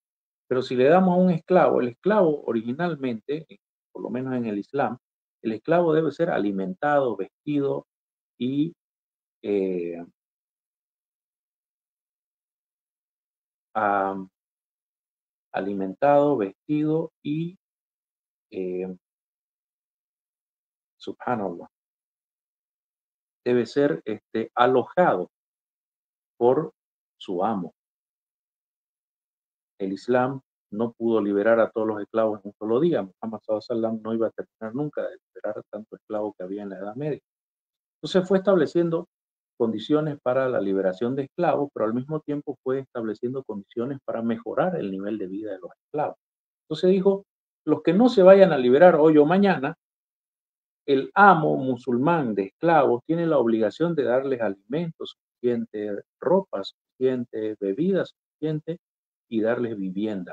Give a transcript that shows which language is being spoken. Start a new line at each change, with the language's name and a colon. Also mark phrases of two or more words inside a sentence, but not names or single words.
Spanish: Pero si le damos a un esclavo, el esclavo originalmente, por lo menos en el Islam, el esclavo debe ser alimentado, vestido y alimentado, vestido y, subhanallah, debe ser alojado por su amo. El Islam no pudo liberar a todos los esclavos en un solo día. Muhammad
Arabic: صلى الله عليه وسلم
Spanish: no iba a terminar nunca de liberar a tantos esclavos que había en la Edad Media. Entonces fue estableciendo condiciones para la liberación de esclavos, pero al mismo tiempo fue estableciendo condiciones para mejorar el nivel de vida de los esclavos. Entonces dijo, los que no se vayan a liberar hoy o mañana, el amo musulmán de esclavos tiene la obligación de darles alimentos suficiente, ropa suficiente, bebida suficiente y darles vivienda.